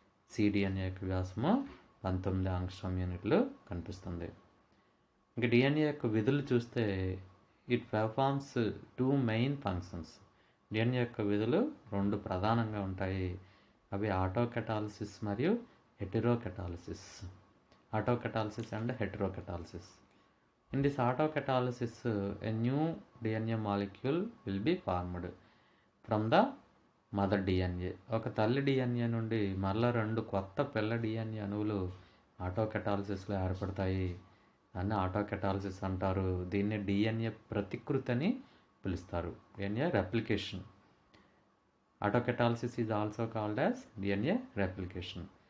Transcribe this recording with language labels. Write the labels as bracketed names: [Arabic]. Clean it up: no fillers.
[Telugu] CDNA యొక్క వ్యాసము 19 angstrom యూనిట్లు కనిపిస్తుంది. ఇంకా డిఎన్ఏ యొక్క విధులు చూస్తే [English] It performs 2 main functions. [Telugu] DNA యొక్క విధులు 2 ప్రధానంగా ఉంటాయి. అవి ఆటోకెటాలసిస్ మరియు హెటెరోకెటాలసిస్. ఆటోకెటాలసిస్ and హెటెరోకెటాలసిస్. [English] In this autocatalysis, a new DNA molecule will be formed from the mother DNA. [Telugu] ఒక తల్లి డిఎన్ఏ నుండి మరలా 2 కొత్త పిల్ల డిఎన్ఏ అణువులు ఆటోకెటాలసిస్లో ఏర్పడతాయి. దాన్ని ఆటోకెటాలసిస్ అంటారు. దీన్ని డిఎన్ఏ ప్రతికృతి అని పిలుస్తారు. [English] DNA replication. Autocatalysis is also called as DNA replication.